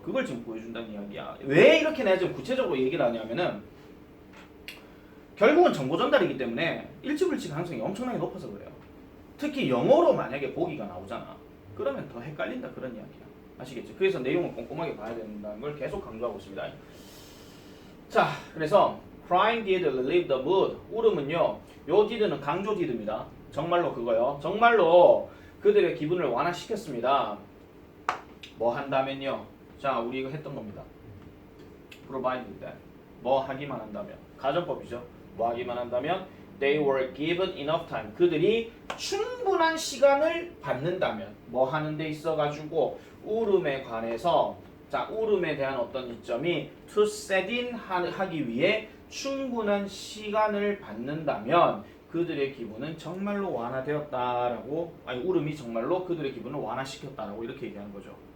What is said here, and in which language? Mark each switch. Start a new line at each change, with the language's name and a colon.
Korean: 그걸 지금 보여준다는 이야기야. 왜 이렇게 내가 지금 구체적으로 얘기를 하냐면은 결국은 정보 전달이기 때문에 일치불치 가능성이 엄청나게 높아서 그래요. 특히 영어로 만약에 보기가 나오잖아. 그러면 더 헷갈린다 그런 이야기야. 아시겠죠? 그래서 내용을 꼼꼼하게 봐야 된다는 걸 계속 강조하고 있습니다. 자, 그래서
English: crying did relieve the mood.
Korean: 울음은요. 요 did는 강조 did입니다. 정말로 그거요. 정말로 그들의 기분을 완화시켰습니다. 뭐 한다면요. 자, 우리 이거 했던 겁니다. provided that. 뭐 하기만 한다면. 가정법이죠. 뭐 하기만 한다면
English: they were given enough time.
Korean: 그들이 충분한 시간을 받는다면 뭐 하는 데 있어가지고 울음에 관해서 자, 울음에 대한 어떤 이점이
English: to set in
Korean: 하기 위해 충분한 시간을 받는다면 그들의 기분은 정말로 완화되었다라고 울음이 정말로 그들의 기분을 완화시켰다라고 이렇게 얘기하는 거죠.